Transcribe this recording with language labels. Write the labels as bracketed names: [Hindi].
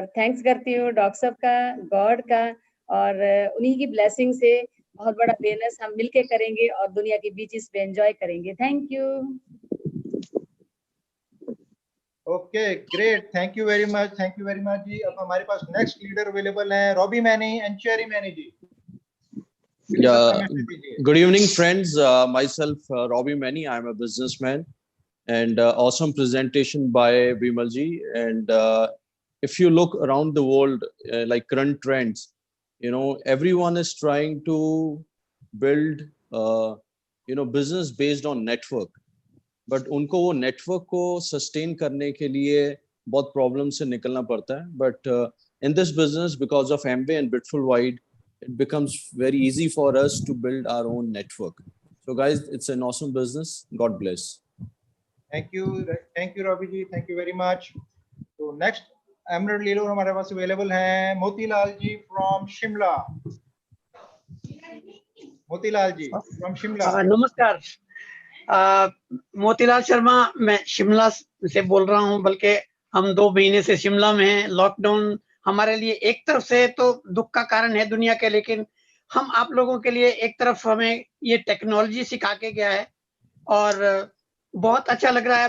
[Hindi] और थैंक्स करती हूँ डॉक्टर साहब का, गॉड का, और उन्हीं की ब्लेसिंग से बहुत बड़ा बिजनेस हम मिलके करेंगे और दुनिया की बीचेस पे एंजॉय करेंगे। [English] Thank you. Okay, great, thank you very much, thank you very much जी। [Hindi] अब हमारे पास नेक्स्ट लीडर अवेलेबल है Robbie many and cherry many ji. [English] Yeah, good evening, friends. Myself, Robbie Mani. I'm a businessman, and awesome presentation by Bimalji. And if you look around the world, like current trends, everyone is trying to build, business based on network. [Hindi] But उनको वो network को sustain करने के लिए बहुत problem से निकलना पड़ता है. [English] But in this business, because of Amway and Bitful Wide, it becomes very easy for us to build our own network. So guys, it's an awesome business. God bless. Thank you, Robbie ji. Thank you very much. [Hindi] So next Emerald Leader हमारे पास available हैं मोतीलाल जी from Shimla. Motilal ji from Shimla. नमस्कार, मोतीलाल शर्मा, मैं शिमला से बोल रहा हूं, बल्कि हम 2 महीने से शिमला में हैं। लॉकडाउन हमारे लिए एक तरफ से तो दुख का कारण है दुनिया के, लेकिन हम आप लोगों के लिए एक तरफ हमें ये टेक्नोलॉजी सिखा के गया है और बहुत अच्छा लग रहा है।